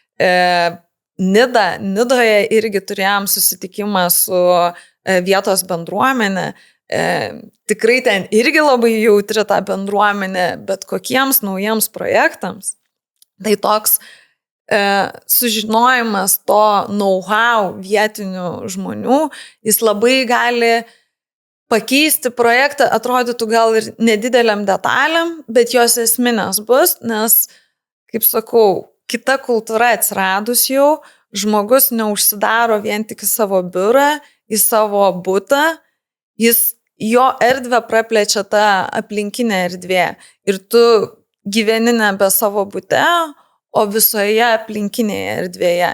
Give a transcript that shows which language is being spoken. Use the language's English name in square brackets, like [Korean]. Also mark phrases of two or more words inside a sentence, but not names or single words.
[Lithuanian] Nidoje irgi turėjom susitikimą su vietos bendruomenė. Tikrai ten irgi labai jautri ta bendruomenė, bet kokiems naujiems projektams. Tai toks sužinojimas to know-how vietinių žmonių, jis labai gali pakeisti projektą, atrodytų gal ir nedideliam detalėm, bet jos esminės bus, nes, kaip sakau, kita kultūra atsiradus jau, žmogus neužsidaro vien tik į savo biurą, į savo butą, jo erdvę praplečia ta aplinkinė erdvė ir tu gyveni nebe savo bute, o visoje aplinkinėje erdvėje.